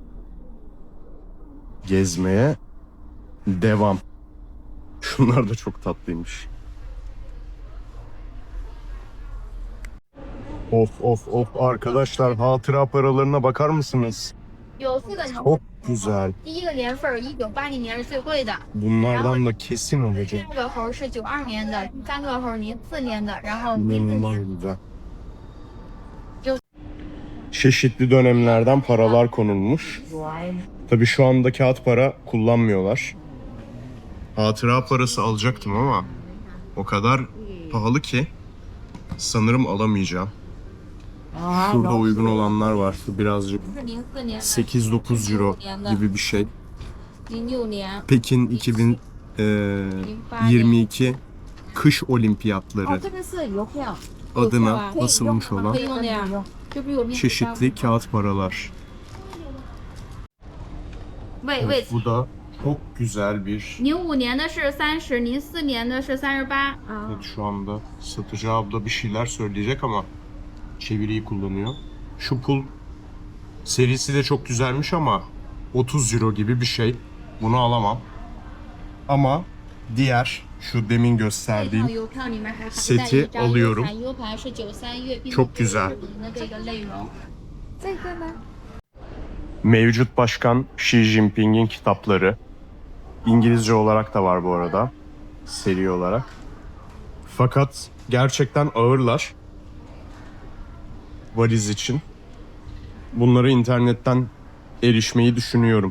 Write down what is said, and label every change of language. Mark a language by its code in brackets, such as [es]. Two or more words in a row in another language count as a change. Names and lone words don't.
[tr] Gezmeye devam. Şunlar da çok tatlıymış. Of arkadaşlar, hatıra paralarına bakar mısınız? [zh] 有4个年， [tr] Çok güzel. [zh] 第一个年份1980年是最贵的， [tr] Bunlardan da kesin alacağım. [zh] 第二个猴是92年的，第三个猴04年的，然后第四 [tr] İnanılmaz [zh] 年 [tr] güzel. Yok. Çeşitli dönemlerden paralar konulmuş. Tabii şu anda kağıt para kullanmıyorlar. Hatıra parası alacaktım ama o kadar pahalı ki sanırım alamayacağım. Şurada uygun olanlar var. Birazcık [zh] 是04年的， [tr] 8-9 euro gibi bir şey. [zh] 06年， [tr] Pekin 2022 kış olimpiyatları [zh] 这个是邮票， [tr] adına basılmış olan [zh] 可以用的呀，就比我们 [tr] çeşitli kağıt paralar. [zh] 为 [tr] Bu da çok güzel bir... [zh] 05 年的是30，04年的是38。 [tr] Evet, şu anda satıcı abla bir şeyler söyleyecek ama çeviriyi kullanıyor. Şu pul serisi de çok güzelmiş ama 30 euro gibi bir şey. Bunu alamam. Ama diğer şu demin [zh] 这套 [tr] gösterdiğim [zh] 邮票里面还附带 [tr] seti [zh] 一张 [tr] alıyorum. [zh] 优盘，U 盘是93月，并 [tr] Çok güzel. [zh] 的这个内容。这个呢？ [tr] Mevcut Başkan Xi Jinping'in kitapları. İngilizce olarak da var bu arada. Seri olarak. Fakat gerçekten ağırlar. Valiz için. Bunları internetten erişmeyi düşünüyorum.